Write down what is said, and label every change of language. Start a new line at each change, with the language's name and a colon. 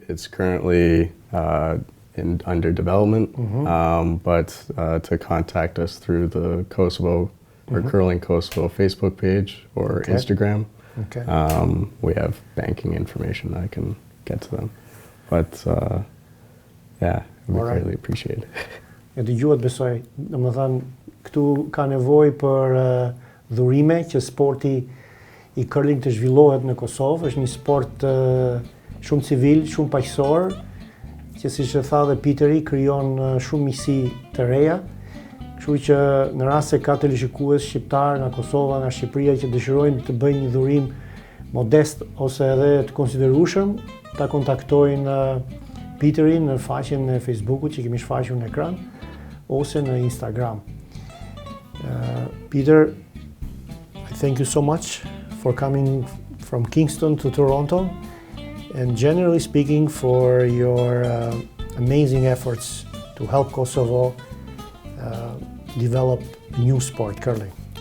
English: It's currently under development, but to contact us through the Kosovo or Curling Kosovo Facebook page or Instagram. Okay. We have banking information I can get to them. But yeah, we greatly appreciate it.
Albanian: E dëgjuat besoj, domethënë këtu ka nevojë për dhurime që sporti i curling të zhvillohet në Kosovë. Është një sport shumë civil, shumë paqësor, që siç e tha dhe Peteri, krijon shumë miqësi të reja. Kështu që në rast se ka televizionist shqiptar nga Kosova, nga Shqipëria që dëshirojnë të bëjnë një dhurim modest ose edhe të konsiderueshëm, ta kontaktojnë Peterin në faqen e Facebookut që kemi shfaqur në ekran ose në Instagram.
English: Peter, I thank you so much for coming from Kingston to Toronto and generally speaking for your amazing efforts to help Kosovo develop a new sport, curling.